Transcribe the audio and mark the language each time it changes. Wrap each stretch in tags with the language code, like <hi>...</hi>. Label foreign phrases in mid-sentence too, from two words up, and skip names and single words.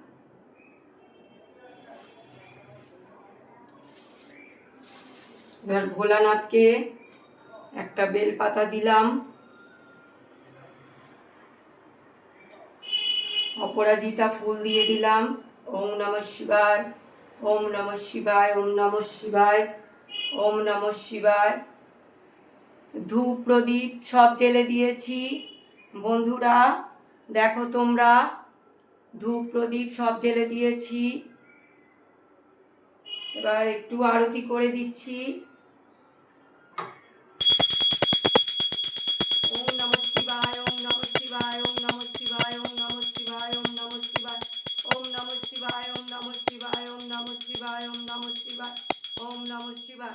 <bn>এবার ভোলানাথকে একটা বেলপাতা দিলাম, অপরাজিতা ফুল দিয়ে দিলাম।</bn> <sa>ওম নমঃ শিবায়, ওম নমঃ শিবায়, ওম নমঃ শিবায়, ওম নমঃ শিবায়।</sa> <bn>ধূপ প্রদীপ সব জ্বেলে দিয়েছি। বন্ধুরা দেখো, তোমরা ধূপ প্রদীপ সব জ্বেলে দিয়েছি। এবার একটু আরতি করে দিচ্ছি।</bn> <sa>ওম নমঃ শিবায়, ওম নমঃ শিবায়, ওম নমঃ শিবায়, ওম নমঃ শিবায়, ওম নমঃ শিবায়, ওম নমঃ শিবায়, ওম নমঃ শিবায়, ওম নমঃ শিবায়, ওম নমঃ শিবায়, ওম নমঃ শিবায়।</sa>